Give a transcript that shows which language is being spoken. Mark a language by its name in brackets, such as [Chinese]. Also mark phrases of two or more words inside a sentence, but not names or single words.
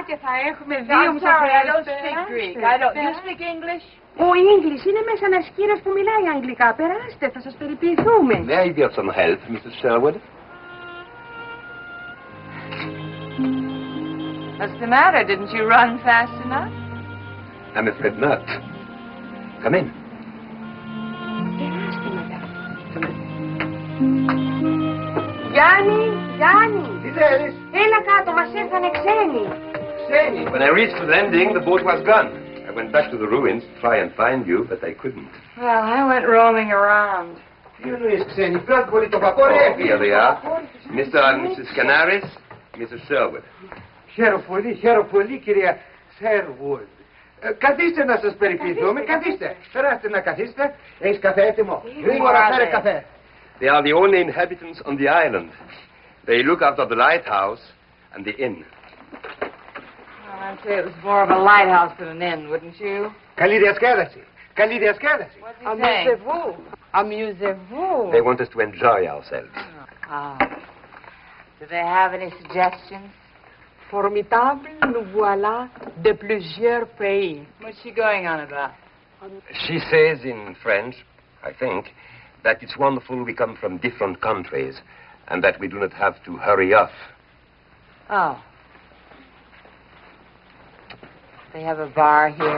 [Greek] Και θα έχουμε [English] I'm sorry, I don't speak Greek. You speak English? [Greek] Ο Ίγκλης είναι μέσα ένας κύριος που μιλάει αγγλικά. Περάστε, θα σας περιποιηθούμε. [English] May I get some help, Mrs. Sherwood? What's the matter? Didn't you run fast enough? I'm afraid not. Come in. [Greek] Περάστε, μαδάμ. Γιάννη. Τι θέλεις? Έλα κάτω, μας ήρθανε ξένοι. Ξένοι. [English] When I reached the landing, the boat was gone. I went back to the ruins to try and find you, but I couldn't. Well, I went roaming around. [Greek] Τι εννοείς ξένοι? Ποιος μπορεί το βαπόρι? [English] Oh, here they are. Mr. and Mrs. Canaris, Mrs. Sherwood. [Greek] Χαίρομαι πολύ, κυρία Sherwood. Καθίστε να σας περιποιηθούμε, καθίστε. Περάστε να καθίστε. Έχεις καφέ έτοιμο? Γρήγορα φέρε καφέ. [English] They are the only inhabitants on the island. They look after the lighthouse and the inn. Well, I'd say it was more of a lighthouse than an inn, wouldn't you? [Greek] Καλή διασκέδαση. Καλή διασκέδαση. [English] What's he saying? [French] Amusez-vous. [English] They want us to enjoy ourselves. Do they have any suggestions? [French] Formidable, nous voilà de plusieurs pays. [English] What's she going on about? She says in French, I think, that it's wonderful we come from different countries and that we do not have to hurry off. Oh. They have a bar here?